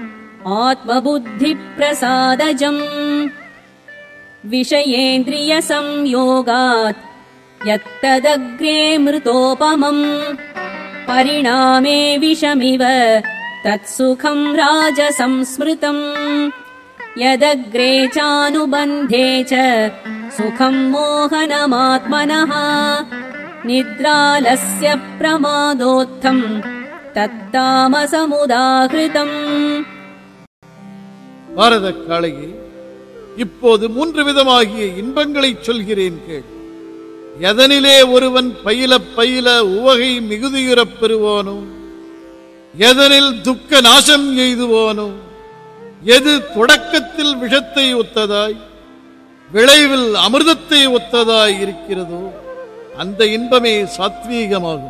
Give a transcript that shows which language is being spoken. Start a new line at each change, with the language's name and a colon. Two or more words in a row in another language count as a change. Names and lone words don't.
Sanskrit: आत्मबुद्धिप्रसादजम् विषयेन्द्रियसंयोगात् यत्तदग्रे मृतोपमम् परिणामे विषमिव तत्सुखम् राजसंस्मृतम् यदग्रे चानुबन्धे च सुखम् मोहनमात्मनः निद्रालस्य प्रमादोत्थम् तत्तामसमुदाहृतम्.
Tamil: பாரத காளையே, இப்போது 3 விதமாகிய இன்பங்களைச் சொல்கிறேன் கேள். எதனிலே ஒருவன் பயில பயில உவகை மிகுதியுறப் பெறுவானோ, எதனில் துக்க நாசம் எய்துவானோ, எது தொடக்கத்தில் விஷத்தை ஒத்ததாய் விளைவில் அமிர்தத்தை ஒத்ததாய் இருக்கிறதோ அந்த இன்பமே சாத்வீகமாகும்.